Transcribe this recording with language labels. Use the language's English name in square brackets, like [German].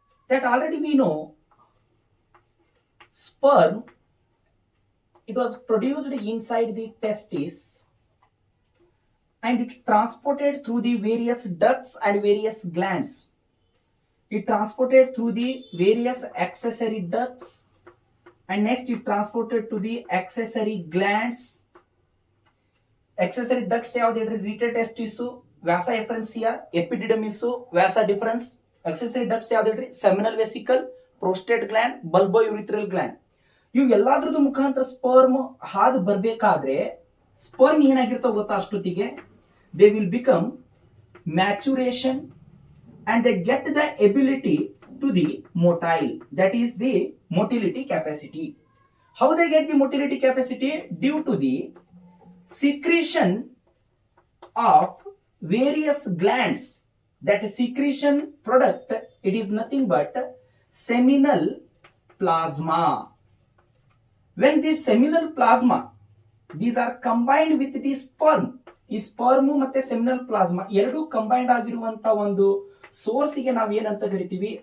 [English] That already we know, sperm, it was produced inside the testis and it transported through the various ducts and various glands. It transported through the various accessory ducts, and next it transported to the accessory glands. [Kannada] Accessory ducts ಯಾವ್ದು ಹೇಳ್ರಿ? ರೀಟರ್ testis, ವ್ಯಾಸ ಎಫರೆನ್ಸಿಯಾ, ಎಪಿಡಿಡಮಿಸ್, ವ್ಯಾಸ difference. accessory ducts ಯಾವ್ದು ಹೇಳ್ರಿ? Seminal vesicle, prostate gland, ಬಲ್ಬೋ ಯುರಿಥ್ರಲ್ gland. ಇವು ಎಲ್ಲಾದ್ರದ್ದು ಮುಖಾಂತರ sperm ಹಾದು ಬರ್ಬೇಕಾದ್ರೆ sperm ಏನಾಗಿರ್ತಾವ ಗೊತ್ತಾ? [English] ಅಷ್ಟೊತ್ತಿಗೆ they will become maturation and they get the ability to the motile, that is the motility capacity. How they get the motility capacity? Due to the secretion of various glands. That secretion product, it is nothing but seminal plasma. When this seminal plasma, these are combined with the sperm, [Kannada] ಈ sperm ಮತ್ತೆ seminal plasma ಎರಡು combined ಆಗಿರುವಂತ ಒಂದು ಸೋರ್ಸಿಗೆ ನಾವು ಏನಂತ ಕರಿತೀವಿ?